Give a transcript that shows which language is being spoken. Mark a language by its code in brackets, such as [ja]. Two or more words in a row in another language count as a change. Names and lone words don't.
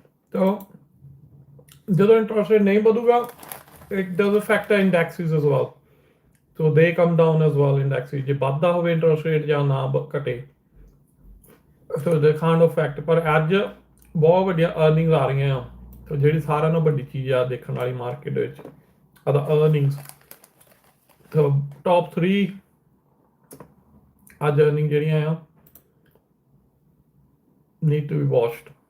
[en] So [pa] ਜਦੋਂ ਇੰਟਰਸਟ ਰੇਟ ਨਹੀਂ ਵਧੂਗਾ [en] it does affect the indexes as well. So they come down as well, indexes. [pa] ਜੇ ਵੱਧਦਾ ਹੋਵੇ [en] interest rate [pa] ਜਾਂ ਨਾ ਘਟੇ, [en] so they can't affect. [pa] ਪਰ ਅੱਜ ਬਹੁਤ ਵੱਡੀਆਂ ਅਰਨਿੰਗਸ ਆ ਰਹੀਆਂ ਆ, ਸੋ ਜਿਹੜੀ ਸਾਰਿਆਂ ਨਾਲੋਂ ਵੱਡੀ ਚੀਜ਼ ਆ ਦੇਖਣ ਵਾਲੀ ਮਾਰਕੀਟ ਵਿੱਚ ਆਦਾ ਅਰਨਿੰਗਸ। ਸੋ ਟੌਪ 3 ਅੱਜ ਅਰਨਿੰਗ ਜਿਹੜੀਆਂ ਆ [en] need to be watched.